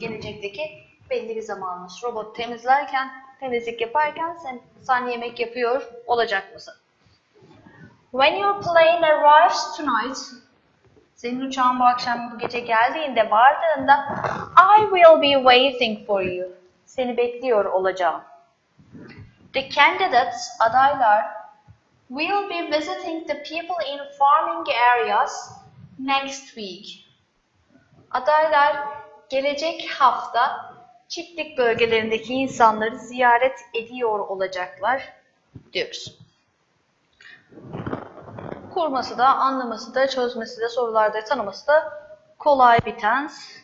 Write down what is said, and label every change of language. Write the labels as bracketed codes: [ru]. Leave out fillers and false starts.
[tr] Gelecekteki belli bir zamanımız. Robot temizlerken, temizlik yaparken sen yemek yapıyor olacak mısın? [en] When your plane arrives tonight, [tr] senin uçağın bu akşam, bu gece geldiğinde, vardığında [en] I will be waiting for you. [tr] Seni bekliyor olacağım. [en] The candidates, adaylar, will be visiting the people in farming areas next week. [tr] Adaylar gelecek hafta çiftlik bölgelerindeki insanları ziyaret ediyor olacaklar diyoruz. Kurması da, anlaması da, çözmesi de, sorularda tanıması da kolay bir tense.